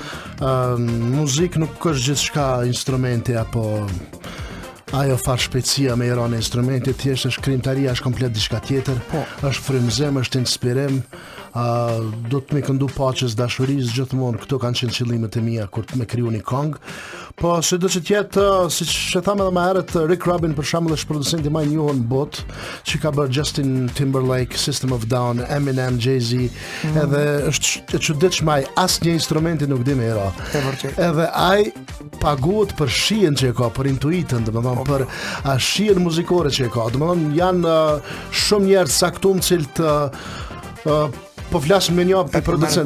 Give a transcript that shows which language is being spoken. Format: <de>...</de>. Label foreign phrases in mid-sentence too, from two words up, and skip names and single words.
<sq>Muzik nuk është gjithçka instrumenti apo ajo farë shpejtësia me i rënë instrumenti, thjesht është krijimtaria, është komplet diçka tjetër, është frymëzim, është inspirim, do të më këndu paqes, dashurisë gjithmonë, këto kanë qenë qëllimet e mia kur të më kriju një këngë. Po se do të jetë, siç e tham edhe më herët, Rick Rubin për shembull është producenti më i njohur në botë, që ka bërë Justin Timberlake, System of a Down, Eminem, Jay-Z, edhe është e çuditshme, asnjë instrumenti nuk di më ra. Edhe ai paguhet për shihen që e ka, për intuitën, domethënë për shihen muzikore që e ka. Domethënë janë shumë njerëz saktum cilët po flasim me një producent.</sq>